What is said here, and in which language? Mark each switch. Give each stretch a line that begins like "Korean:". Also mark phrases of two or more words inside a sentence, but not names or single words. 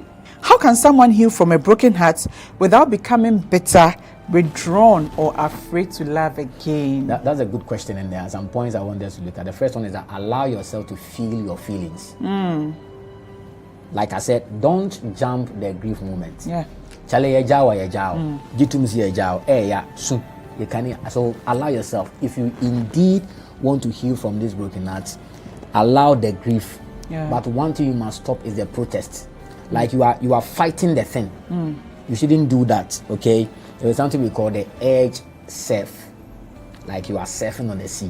English: How can someone heal from a broken heart without becoming bitter, withdrawn, or afraid to love again? That's a good question, and there are some points I want us to look at. The first one is that allow yourself to feel your feelings. Like I said, don't jump the grief moment.
Akan: Chale yejao yejao, jitumsi yejao,
English: soon. You can so allow yourself. If you indeed want to heal from this broken heart, allow the grief. But one thing you must stop is the protest. Like you are fighting the thing. You shouldn't do that. Okay. There is something we call the edge surf. Like you are surfing on the sea.